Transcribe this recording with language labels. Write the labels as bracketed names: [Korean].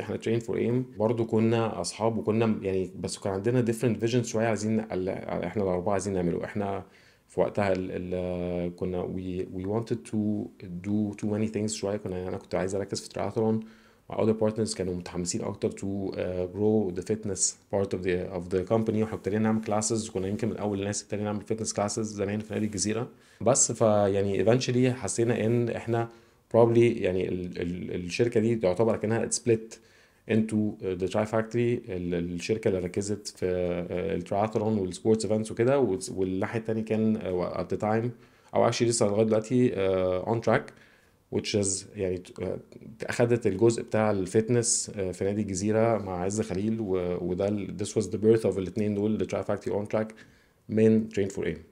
[Arabic] احنا train for aim برضو كنا اصحاب وكنا يعني، بس كان عندنا [English] different visions [Arabic] شويه عايزين احنا الاربعه عايزين نعمله. احنا في وقتها كنا [English] we wanted to do too many things شويه. [Arabic] انا كنت عايز اركز في triathlon، مع [English] other partners [Arabic] كانوا متحمسين اكتر [English] to grow the fitness part of the company. [Arabic] واحنا ابتدينا نعمل classes، كنا يمكن من اول الناس ابتدينا نعمل [English] fitness classes [Arabic] زمان في نادي الجزيره. بس فيعني eventually حسينا ان احنا probably يعني الشركه دي تعتبر كأنها [English] split into the Tri Factory، [Arabic] الشركة اللي ركزت في التراثلون والسبورتس ايفنتس وكده، والناحية التانية كان [English] at the time [Arabic] او actually لسه لغاية دلوقتي [English] on track which is [Arabic] يعني اخدت الجزء بتاع الفتنس في نادي الجزيرة مع عز خليل، وده [English] this was the birth of [Arabic] الاثنين دول the Tri Factory on track من Train for Aim.